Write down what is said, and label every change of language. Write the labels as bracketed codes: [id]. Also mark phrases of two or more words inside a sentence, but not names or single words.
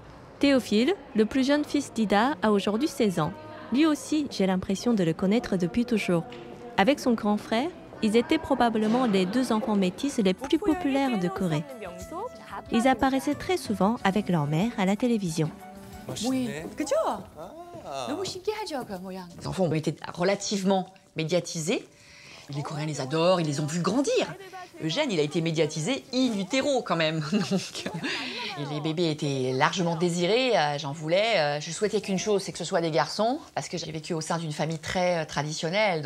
[fr] Théophile, le plus jeune fils d'Ida, a aujourd'hui 16 ans. Lui aussi, j'ai l'impression de le connaître depuis toujours. Avec son grand frère, ils étaient probablement les deux enfants métis les plus populaires de Corée. Ils apparaissaient très souvent avec leur mère à la télévision. Oui, [ko] 그죠? 너무 신기하죠, 그 모양. [fr] Les enfants ont été relativement médiatisés. Les Coréens les adorent, ils les ont vus grandir. Eugène, il a été médiatisé in utero quand même. Donc, et les bébés étaient largement désirés, j'en voulais. Je souhaitais qu'une chose, c'est que ce soit des garçons, parce que j'ai vécu au sein d'une famille très traditionnelle.